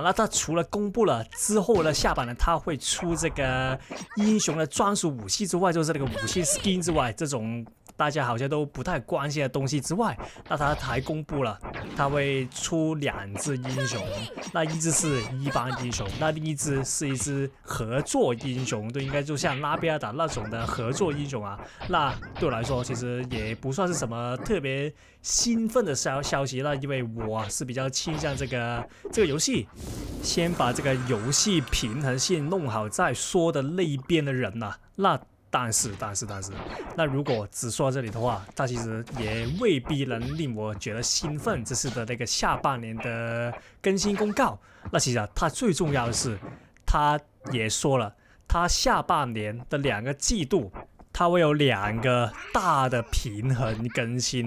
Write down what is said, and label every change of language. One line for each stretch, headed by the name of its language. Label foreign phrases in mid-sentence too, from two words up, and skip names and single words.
Chinese: 那他除了公布了之後的下半年他會出這個英雄的專屬武器之外，就是那個武器 skin 之外，這種大家好像都不太關心的東西之外，那他還公布了他會出2隻英雄，那一隻是一般英雄，那另一隻是一隻合作英雄，都應該就像拉比亞達那種的合作英雄啊。那對我來說其實也不算是什麼特別興奮的消息，那因為我是比較傾向這個遊戲先把這個遊戲平衡性弄好再說的那一邊的人啊。那但是，那如果只說到這裡的話，它其實也未必能令我覺得興奮。這次的那個下半年的更新公告，那其實啊，它最重要的是，它也說了，它下半年的2個季度，它會有2個大的平衡更新。